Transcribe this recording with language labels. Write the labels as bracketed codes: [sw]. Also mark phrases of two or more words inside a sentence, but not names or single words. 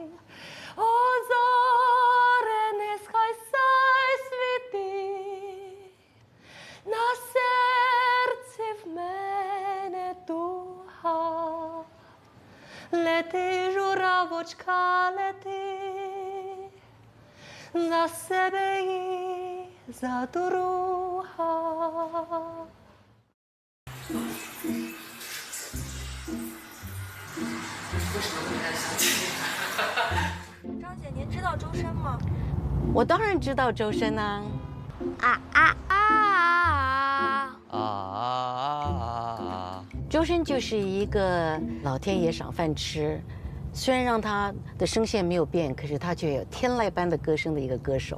[uk] О, зоре, нехай сяй світи, на серці в мене туга. Лети, журавочка, лети, за себе і за друга. [zh] 张姐，您知道周深吗？我当然知道周深啊。周深就是一个老天爷赏饭吃，虽然让他的声线没有变，可是他却有天籁般的歌声的一个歌手。